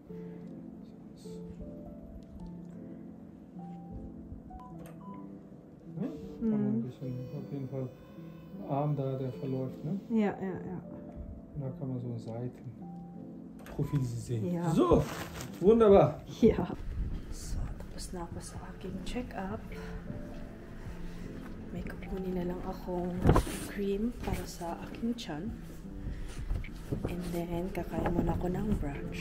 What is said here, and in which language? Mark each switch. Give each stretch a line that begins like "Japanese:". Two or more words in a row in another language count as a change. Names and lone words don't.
German: Ja, kann man ein bisschen, auf jeden Fall, Arm da, der verläuft, ne? Ja, ja, ja. Und da kann man so Seitenprofil sehen. Ja. So, wunderbar. Ja. So,
Filipino: tapos na ako sa aking check-up. May kukunin na lang akong cream para sa aking tiyan.
English: And then,
Filipino: kakain muna ako ng brunch.